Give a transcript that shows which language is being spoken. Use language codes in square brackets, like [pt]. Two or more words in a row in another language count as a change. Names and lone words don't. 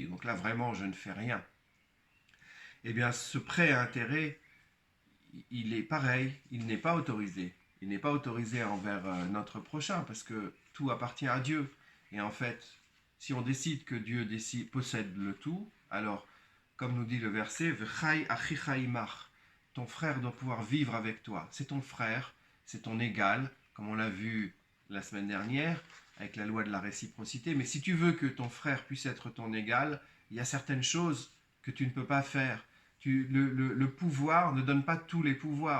[fr] Donc là, vraiment, je ne fais rien. Eh bien, ce prêt à intérêt, il est pareil, il n'est pas autorisé. Il n'est pas autorisé envers notre prochain parce que tout appartient à Dieu. Et en fait, si on décide que Dieu possède le tout, alors, comme nous dit le verset, [he] וחי אחיך עמך, [fr] ton frère doit pouvoir vivre avec toi. C'est ton frère, c'est ton égal, comme on l'a vu la semaine dernière avec la loi de la réciprocité. Mais si tu veux que ton frère puisse être ton égal, il y a certaines choses que tu ne peux pas faire. Le pouvoir ne donne pas tous les pouvoirs.